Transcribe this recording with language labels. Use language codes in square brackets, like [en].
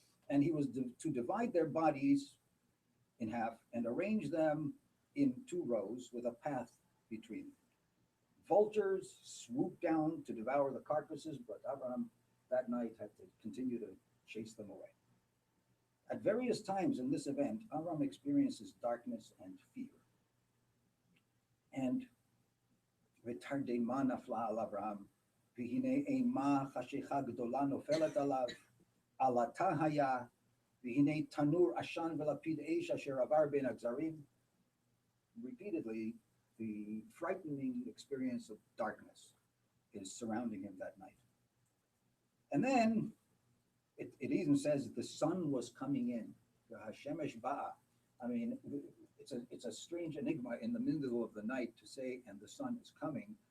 [en] And he was to divide their bodies in half and arrange them in 2 rows with a path between. Vultures swooped down to devour the carcasses, but Abraham that night had to continue to chase them away. At various times in this event, Avram experiences darkness and fear. [he] And ותרדמה נפלה על אברהם, והנה אימה חשיכה גדולה נופלת עליו, עלתה היה, והנה תנור עשן ולפיד אש אשר עבר בין הגזרים. [en] Repeatedly, the frightening experience of darkness is surrounding him that night. And then it even says that the sun was coming in. Hashemesh ba'a. I mean, it's a strange enigma in the middle of the night to say, and the sun is coming.